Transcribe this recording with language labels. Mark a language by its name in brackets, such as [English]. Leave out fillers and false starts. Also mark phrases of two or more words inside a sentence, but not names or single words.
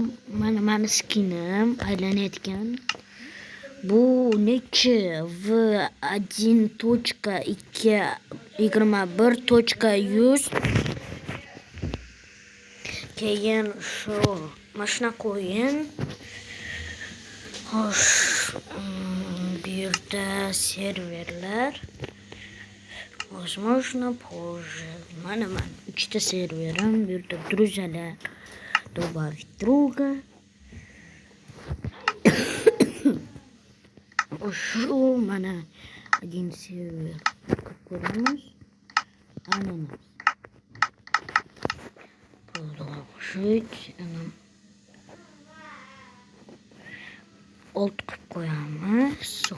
[Uzbek] Mana skinim aylanayotgan. Bu nechi v1.2.21.100 keyin shu mashina qo'yin. Xo'sh, bu yerda serverlar. [Russian] Возможно, позже. [Uzbek] Mana 3 ta serverim. Bu yerda [Russian] друзья, добавить друга. [Uzbek] Shu mana один server. Ko'ramiz. Ananas. Продолжить. Alt qilib qo'yamiz.